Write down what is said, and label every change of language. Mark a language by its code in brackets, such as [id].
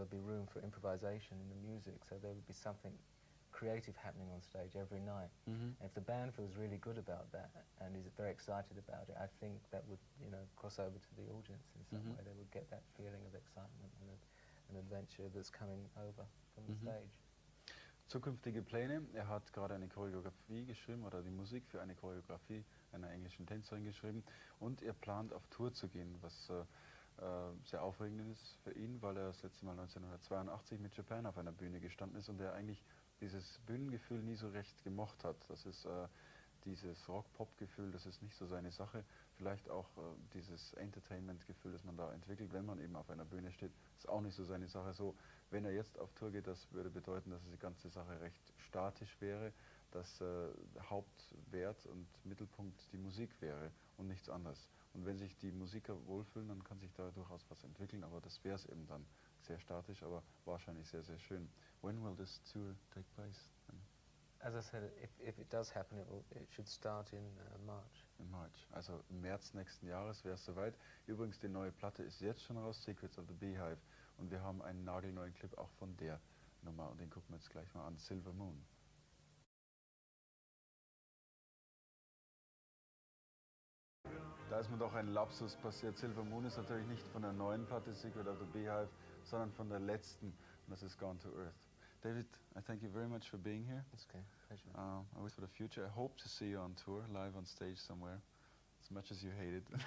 [en] There would be room for improvisation in the music, so there would be something creative happening on stage every night. And if the band feels really good about that and is very excited about it, I think that would, cross over to the audience in some way. They would get that feeling of excitement and an adventure that's coming over from the stage. [de] Zukünftige Pläne. Er hat gerade eine Choreografie geschrieben oder die Musik für eine Choreografie einer englischen Tänzerin geschrieben und er plant auf Tour zu gehen, was sehr aufregend ist für ihn, weil er das letzte Mal 1982 mit Japan auf einer Bühne gestanden ist und er eigentlich dieses Bühnengefühl nie so recht gemocht hat. Das ist dieses Rock-Pop-Gefühl, das ist nicht so seine Sache. Vielleicht auch dieses Entertainment-Gefühl, das man da entwickelt, wenn man eben auf einer Bühne steht, ist auch nicht so seine Sache. So, wenn er jetzt auf Tour geht, das würde bedeuten, dass die ganze Sache recht statisch wäre, dass Hauptwert und Mittelpunkt die Musik wäre und nichts anderes. Und wenn sich die Musiker wohlfühlen, dann kann sich da durchaus was entwickeln, aber das wäre es eben dann. Sehr statisch, aber wahrscheinlich sehr, sehr schön. [en] When will this tour take place? As I said, if it does happen, it should start in March. In March, [de] also im März nächsten Jahres wäre es soweit. Übrigens, die neue Platte ist jetzt schon raus, Secrets of the Beehive. Und wir haben einen nagelneuen Clip auch von der Nummer und den gucken wir jetzt gleich mal an, Silver Moon. Da ist mir doch ein Lapsus passiert. Silver Moon ist natürlich nicht von der neuen Platte Secret of the Beehive, sondern von der letzten. Und das ist Gone to Earth. [en] David, I thank you very much for being here. It's okay, pleasure. I wish for the future. I hope to see you on tour, live on stage somewhere, as much as you hate it.